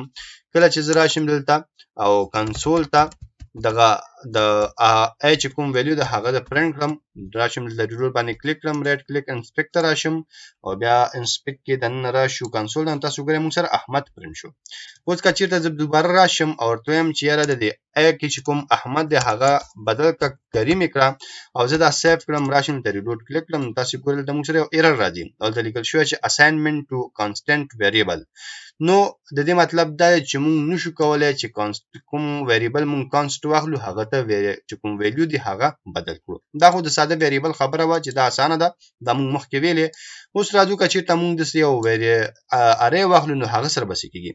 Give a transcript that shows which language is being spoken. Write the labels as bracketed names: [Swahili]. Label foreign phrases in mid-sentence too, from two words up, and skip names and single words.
[Pashto] کله چې زه راشم دلته او کنسول ته دغه د ا چې کوم ویلیو د هغه د پرنټ کړم، راشم دلته ډیډور باندې کلیک کړم، رائټ کلیک انسپیکټ ته راشم او بیا انسپیکټ کې دننه راشو کنسول ته. تاسو ګورئ موږ سره احمد پرنټ شو. اوس که چېرته زه دوباره راشم او ورته وایم چې یاره د دې ا کې چې کوم احمد دی هغه بدل کړه، کریم یې کړه او زه دا سیف کړم، راشم ته ریډوټ کلیک کړم، تاسو ګورئ دلته موږ سره یو ایرر راځي او دلته لیکل شوی چې [English] assignment to constant variable. [Pashto] نو د دې مطلب دا دی چې موږ نشو کولی چې کوم ویریبل موږ const واخلو هغه ته چې کوم ویلیو دی هغه بدل کړو. دا خو د ساده ویریبل خبره وه چې دا اسانه ده، دا موږ مخکې ویلې. اوس راځو که چېرته موږ داسې یو ارې واخلو نو هغه سره به څه کېږي.